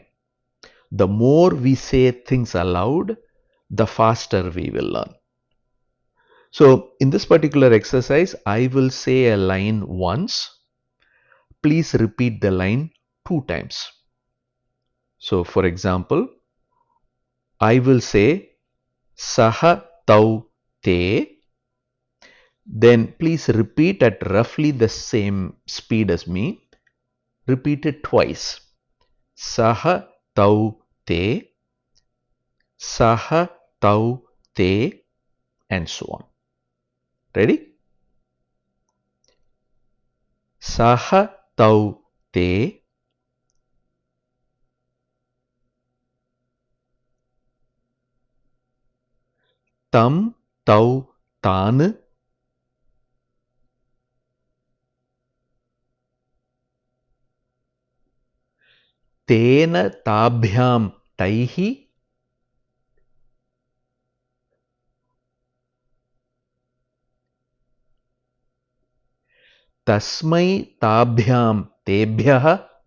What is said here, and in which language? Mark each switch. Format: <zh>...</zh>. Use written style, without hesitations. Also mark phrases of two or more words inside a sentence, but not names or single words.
<en>The more we say things aloud, the faster we will learn. So in this particular exercise, I will say a line once. Please repeat the line 2 times. So for example, I will say</en> <sa>सः तौ ते.</sa> <en>Then please repeat at roughly the same speed as me. Repeat it twice.</en> <sa>सः तौ ते, सः तौ ते,</sa> <en>and so on.</en> <sa>Ready? सः तौ ते, तं तौ तान्, तेन ताभ्यां तैः, तस्मै ताभ्यां तेभ्यः,</sa>